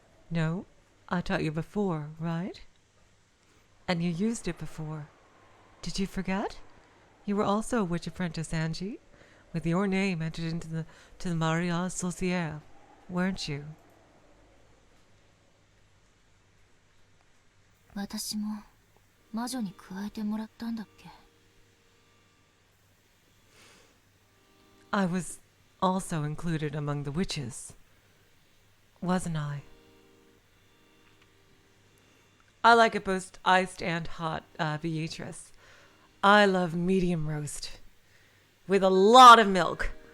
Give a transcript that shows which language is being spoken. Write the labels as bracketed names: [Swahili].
[English] No, I taught you before, right? And you used it before. Did you forget? You were also a witch apprentice, Angie, with your name entered into the Maria Sorcière, weren't you? [Japanese] 私も魔女に加えてもらったんだっけ。 [English] I was also included among the witches, wasn't I? I like it both iced and hot, Beatrice. I love medium roast with a lot of milk.